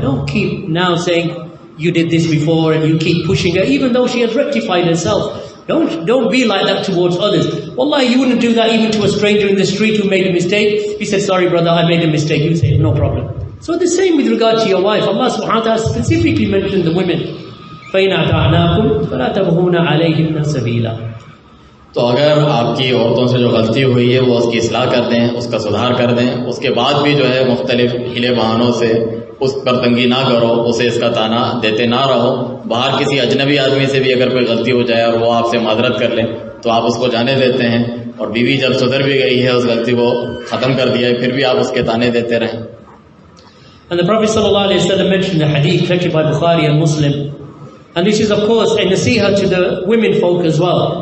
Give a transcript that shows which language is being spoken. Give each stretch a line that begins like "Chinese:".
English: Don't keep now saying you did this before and you keep pushing her even though she has rectified herself. Don't be like that towards others. Wallahi, you wouldn't do that even to a stranger in the street who made a mistake. He said, sorry brother, I made a mistake. You say, no problem. So the same with regard to your wife. Allah subhanahu wa ta'ala specifically mentioned the women.
Arabic: فَإِنْ أَطَعْنَاكُمْ فَلَا تَبْغُونَ عَلَيْهِنَّ سَبِيلًا.
Urdu: تو اگر آپ کی عورتوں سے جو غلطی ہوئی ہے وہ اس کی اصلاح کر دیں، اس کا سدھار کر دیں، اس کے بعد بھی جو ہے مختلف ہیلے بہانوں سے اس پر تنگی نہ کرو، اسے اس کا تانا دیتے نہ رہو. باہر کسی اجنبی آدمی سے بھی اگر کوئی غلطی ہو جائے اور وہ آپ سے معذرت کر لیں تو آپ اس کو جانے دیتے ہیں، اور بیوی جب سدھر بھی گئی ہے، اس غلطی کو ختم کر دیا ہے، پھر بھی آپ اس کے تانے دیتے رہیں.
English: And the Prophet ﷺ mentioned the hadith collected by Bukhari and Muslim, and this is of course a nasiha to the women folk as well.